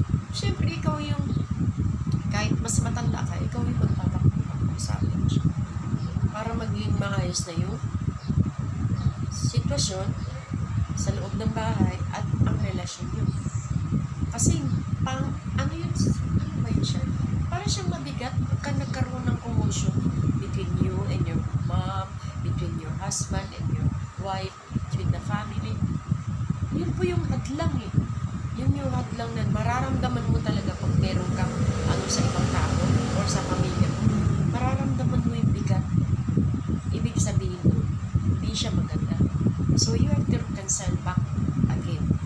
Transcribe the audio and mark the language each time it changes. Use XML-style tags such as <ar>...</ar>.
<tl>Siyempre, ikaw yung, kahit mas matanda ka, ikaw yung magpapakasabi mo siya. Para maging maayos na yung sitwasyon sa loob ng bahay at ang relasyon nyo. Kasi, ano ba yun siya? Para siyang mabigat pagka nagkaroon ng</tl> <en>commotion between you and your mom, between your husband and your wife, between the family.</en> <tl>Yun po yung hadlang Yun yung hadlang na mararamdaman mo talaga pag meron kang sa ibang tao or sa pamilya mo. Mararamdaman mo yung bigat. Ibig sabihin mo, hindi siya maganda.</tl> <en>So you have to reconcile back again.</en>